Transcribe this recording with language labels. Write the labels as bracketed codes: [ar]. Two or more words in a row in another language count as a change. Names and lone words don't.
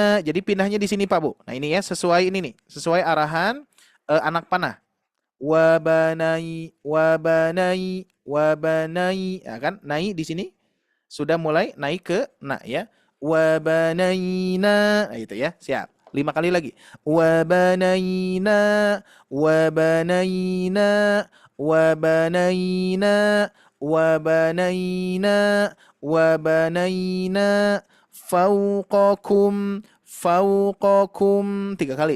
[id] Jadi pindahnya di sini Pak Bu. Nah ini ya, sesuai ini nih, sesuai arahan anak panah. Wabanai, ya kan? Naik di sini sudah mulai naik ke na ya. Wabanaina, nah itu ya, siap. 5 kali lagi. [ar] وبنينا وبنينا وبنينا وبنينا وبنينا فوقكم فوقكم, [id] 3 kali.